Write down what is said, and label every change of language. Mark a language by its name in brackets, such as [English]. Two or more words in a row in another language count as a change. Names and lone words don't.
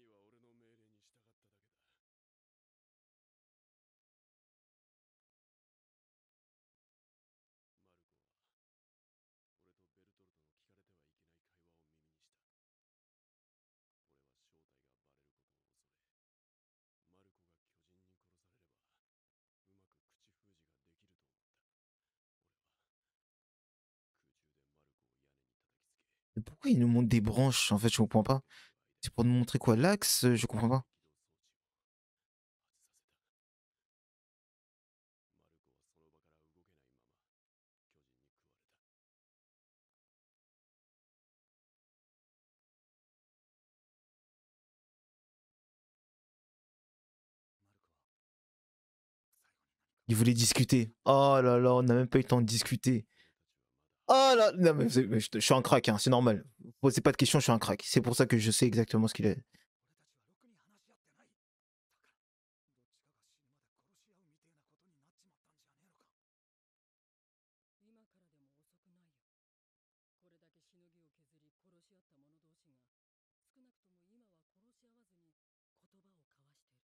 [Japanese] 兄は俺の命令に従っただけだ。マルコは俺とベルトルトの聞かれてはいけない会話を耳にした。俺は正体がバレることを恐れ、マルコが巨人に殺されればうまく口封じができると思った。俺は空中でマルコを屋根に叩きつけ。 [French] Mais pourquoi il nous montre des branches? En fait, je comprends pas. C'est pour nous montrer quoi? L'axe? Je comprends pas. [Japanese] マルコはその場から動けないまま巨人に食われた。マルコは最後に何か。 [French] Il voulait discuter. Oh là là, on n'a même pas eu le temps de discuter. Oh là, non mais je suis un crack, hein, c'est normal. Posez pas de questions, je suis un crack. C'est pour ça que je sais exactement ce qu'il est. [Japanese] 俺たちはろくに話し合ってない。だからどっちかが死ぬまで殺し合うみてえなことになっちまったんじゃねえのか。今からでも遅くないよ。これだけしのぎを削り殺し合った者同士が少なくとも今は殺し合わずに言葉を交わしている。